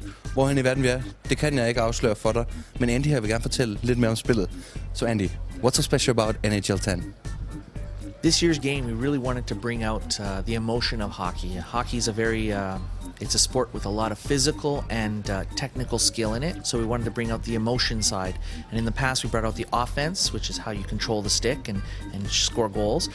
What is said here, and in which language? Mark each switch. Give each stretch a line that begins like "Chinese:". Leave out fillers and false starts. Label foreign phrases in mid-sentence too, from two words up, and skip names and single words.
Danish: Hvorhen i verden vi er, det kan jeg ikke afsløre for dig. Men Andy her vil gerne fortælle lidt mere om spillet. Så Andy,
English: what's so special about NHL 10? This year's game, we really wanted to bring out the emotion of hockey. Hockey is it's a sport with a lot of physical and technical skill in it, so we wanted to bring out the emotion side. And in the past, we brought out the offense, which is how you control the stick and score goals.